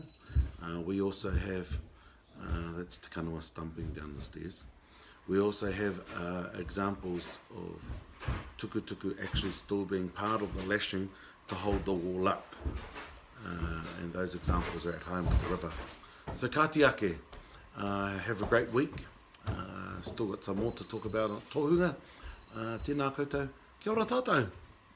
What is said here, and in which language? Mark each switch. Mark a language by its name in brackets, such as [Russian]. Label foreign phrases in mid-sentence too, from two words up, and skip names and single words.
[English] We also have, that's Te Kanawa stumping down the stairs. We also have examples of tukutuku actually still being part of the lashing to hold the wall up. And those examples are at home at the river. [Māori] So kāti ake, [English] have a great week. Still got some more to talk about on tohunga. [Māori] Tēnā koutou, kia ora tātou.